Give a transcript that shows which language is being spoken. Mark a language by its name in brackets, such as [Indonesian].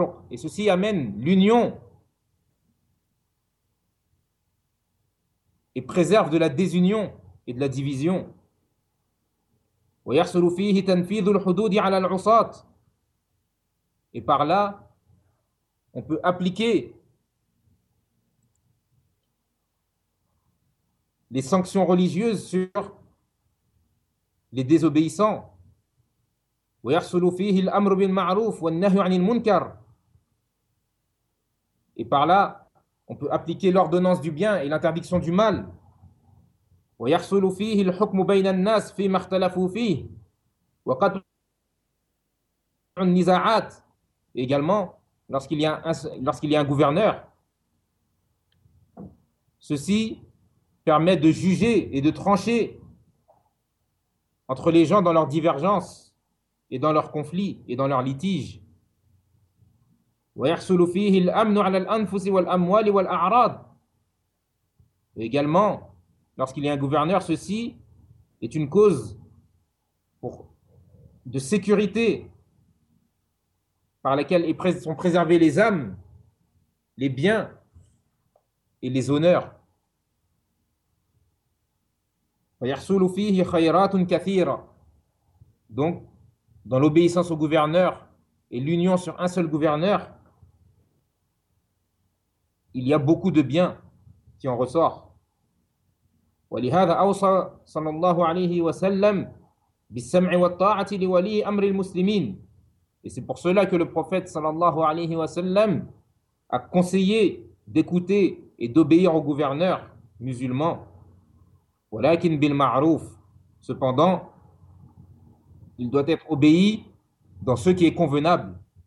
[French] Et ceci amène l'union et préserve de la désunion et de la division. [Arabic] ويحصل فيه تنفيذ الحدود على العصاة. [French] Et par là, on peut appliquer les sanctions religieuses sur les désobéissants. [Arabic] ويحصل فيه الأمر بالمعروف والنهي عن المنكر. [French] Et par là, on peut appliquer l'ordonnance du bien et l'interdiction du mal. [Arabic] ويحصل فيه الحكم بين الناس فيما اختلفوا فيه وقطع النزاعات. [French] Également, lorsqu'il y a un gouverneur, ceci permet de juger et de trancher entre les gens dans leurs divergences et dans leurs conflits et dans leurs litiges. [Arabic] ويحصل فيه الأمن على الأنفس والأموال والأعراض. [French] Également, lorsqu'il y a un gouverneur, ceci est une cause de sécurité par laquelle sont préservées les âmes, les biens et les honneurs. [Arabic] ويحصل فيه خيرات كثيرة. [French] Donc, dans l'obéissance au gouverneur et l'union sur un seul gouverneur, il y a beaucoup de biens qui en ressortent. [Arabic] ولهذا أوصى صلى الله عليه وسلم بالسمع والطاعة لولي أمر المسلمين. [French] Et c'est pour cela que le prophète صلى الله عليه وسلم a conseillé d'écouter et d'obéir au gouverneur musulman. [Arabic] Walakin bil ma'ruf. [French] Cependant, il doit être obéi dans ce qui est convenable.